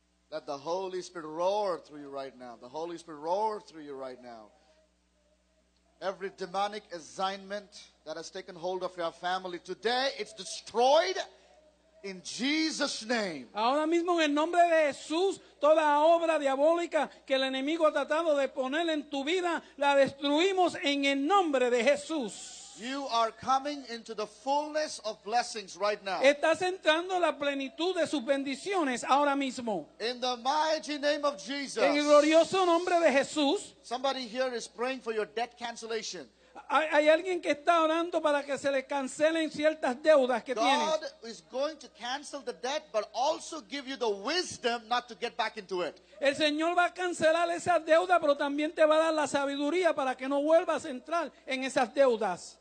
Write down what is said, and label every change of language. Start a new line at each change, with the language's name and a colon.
English: Let the Holy Spirit roar through you right now. The Holy Spirit roar through you right now. Every demonic assignment that has taken hold of your family today, it's destroyed in Jesus' name.
Spanish: Ahora mismo en el nombre de Jesús, toda obra diabólica que el enemigo ha tratado de poner en tu vida, la destruimos en el nombre de Jesús.
English: You are coming into the fullness of blessings right now.
Spanish: Estás entrando en la plenitud de sus bendiciones ahora mismo.
English: In the mighty name of Jesus.
Spanish: En el glorioso nombre de Jesús.
English: Somebody here is praying for your debt cancellation.
Spanish: Hay alguien que está orando para que se le cancelen ciertas deudas que tiene.
English: God is going to cancel the debt, but also give you the wisdom not to get back into it.
Spanish: El Señor va a cancelar esas deudas, pero también te va a dar la sabiduría para que no vuelvas a entrar en esas deudas.